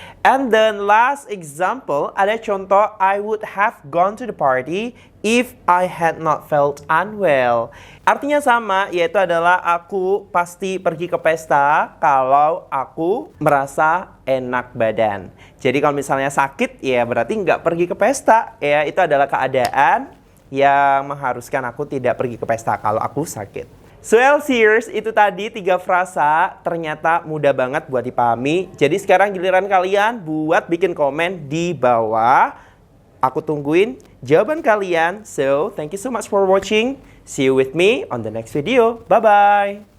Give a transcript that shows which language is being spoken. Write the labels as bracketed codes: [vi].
[en] And then last example, [id] ada contoh [en] I would have gone to the party if I had not felt unwell. [id] Artinya sama, yaitu adalah aku pasti pergi ke pesta kalau aku merasa enak badan. Jadi kalau misalnya sakit, ya berarti nggak pergi ke pesta. Ya, itu adalah keadaan yang mengharuskan aku tidak pergi ke pesta kalau aku sakit. So LCers, itu tadi 3 frasa, ternyata mudah banget buat dipahami. Jadi sekarang giliran kalian buat bikin komen di bawah. Aku tungguin jawaban kalian. [en] So, thank you so much for watching. See you with me on the next video. Bye-bye.